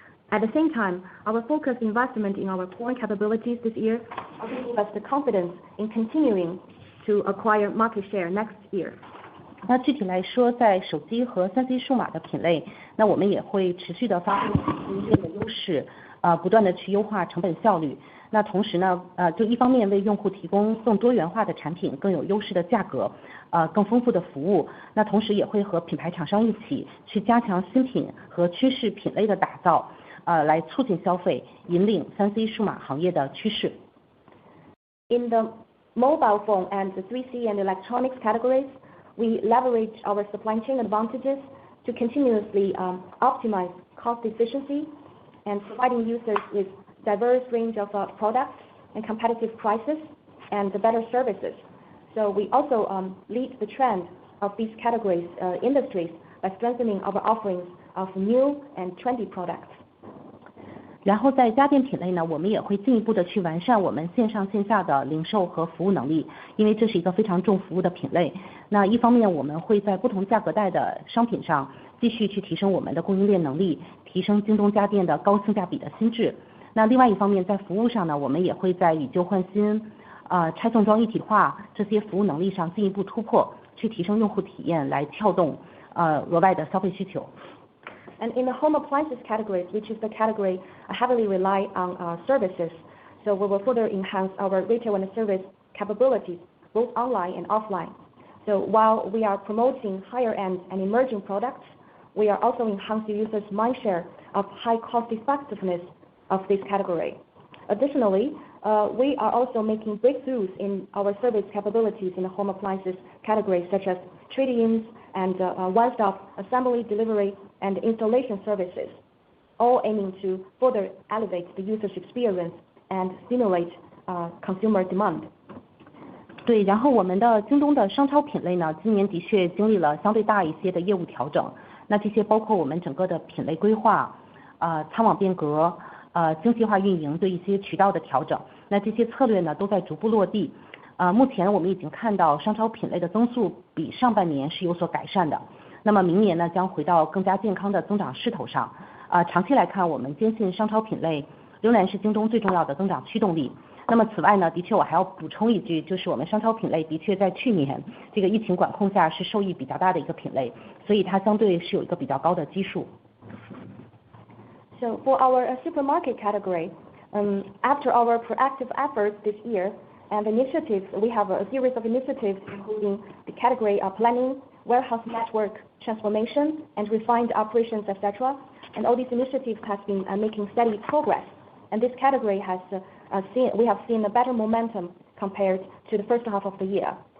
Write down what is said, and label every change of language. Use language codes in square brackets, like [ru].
[en] At the same time, our focused investment in our core capabilities this year also give us the confidence in continuing to acquire market share next year. [zh] 那具体来说，在手机和3C 数码的品类，那我们也会持续的发挥供应链的优势，不断的去优化成本效率。那同时呢，就一方面为用户提供更多元化的产品，更有优势的价格，更丰富的服务。那同时也会和品牌厂商一起去加强新品和趋势品类的打造，来促进消费，引领3C 数码行业的趋势。 [en] In the mobile phone and the 3C and electronics categories, we leverage our supply chain advantages to continuously optimize cost efficiency and providing users with diverse range of products and competitive prices and better services. So we also lead the trend of these categories industries by strengthening our offerings of new and trendy products. [zh] 然后在家电品类呢，我们也会进一步的去完善我们线上线下的零售和服务能力，因为这是一个非常重服务的品类。那一方面我们会在不同价格带的商品上继续去提升我们的供应链能力，提升京东家电的高性价比的心智。那另外一方面，在服务上呢，我们也会在以旧换新、拆送装一体化这些服务能力上进一步突破，去提升用户体验，来撬动额外的消费需求。 [en] And in the home appliances categories, which is the category heavily rely on services, so we will further enhance our retail and service capabilities, both online and offline. So while we are promoting higher end and emerging products, we are also enhancing users' mindshare of high cost effectiveness of this category. Additionally, we are also making breakthroughs in our service capabilities in the home appliances categories, such as trade-ins and one-stop assembly, delivery, and installation services, all aiming to further elevate the user's experience and stimulate consumer demand. [zh] 对，然后我们的京东的商超品类呢，今年的确经历了相对大一些的业务调整。那这些包括我们整个的品类规划、仓网变革、精细化运营对一些渠道的调整。那这些策略呢，都在逐步落地。目前我们已经看到商超品类的增速比上半年是有所改善的。那么明年呢，将回到更加健康的增长势头上。长期来看，我们坚信商超品类仍然是京东最重要的增长驱动力。那么此外呢，的确我还要补充一句，就是我们商超品类的确在去年这个疫情管控下是受益比较大的一个品类，所以它相对是有一个比较高的基数。 [en] So for our supermarket category, after our proactive efforts this year and initiatives, we have a series of initiatives including the category planning, warehouse network transformation, and refined operations, etc. And all these initiatives have been making steady progress. And this category has we have seen a better momentum compared to the first half of the year.